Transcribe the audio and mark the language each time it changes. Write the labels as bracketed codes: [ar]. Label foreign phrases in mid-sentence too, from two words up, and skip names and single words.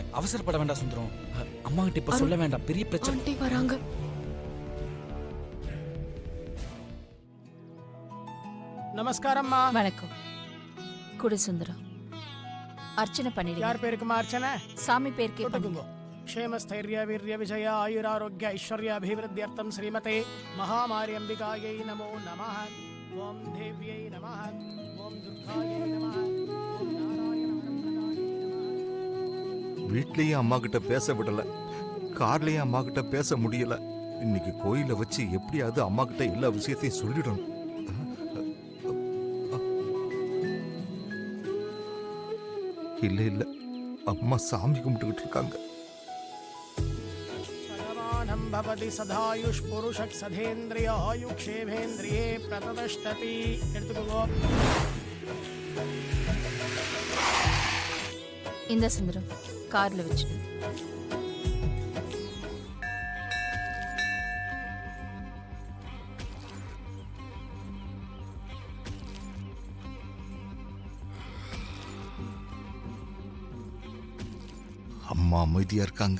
[ta] அவசரப்பட வேண்டாம் சுந்தரம். அம்மா கிட்ட இப்ப சொல்ல வேண்டாம், பெரிய பிரச்சனை. ஆண்டி வராங்க. நமஸ்காரம்மா. வணக்கம். குடு சுந்தரம், அர்ச்சனை பண்ணிடுங்க. யார் பேருக்குமா அர்ச்சனை? சாமி பேருக்கே பண்ணுங்க. [sa] क्षेमस्थैर्य वीर्य विजय आयुरारोग्य ऐश्वर्याभिवृद्ध्यर्थं श्रीमते महामारी अंबिकायै नमो नमः. ओम देव्यै नमः. ओम दुर्गायै नमः. ओम नारायणाय नमः. [ta] வீட்லயும் அம்மா கிட்ட பேச விடல, கார்லயும் அம்மா கிட்ட பேச முடியல. இன்னைக்கு கோயில வச்சு எப்படியாவது அம்மா கிட்ட எல்லா விஷயத்தையும் சொல்லிடணும். இல்ல இல்ல, அம்மா சாமி கும்பிட்டுக்கிட்டு இருக்காங்க. [sa] भवति सदायुष पुरुषः सधेन्द्रिय आयुक्षेभेन्द्रिये प्रततिष्ठति. [ta] எடுத்துக்கோ. இந்த சுந்தரம் கார்ல வச்சு. அம்மா அமைதியா இருக்காங்க.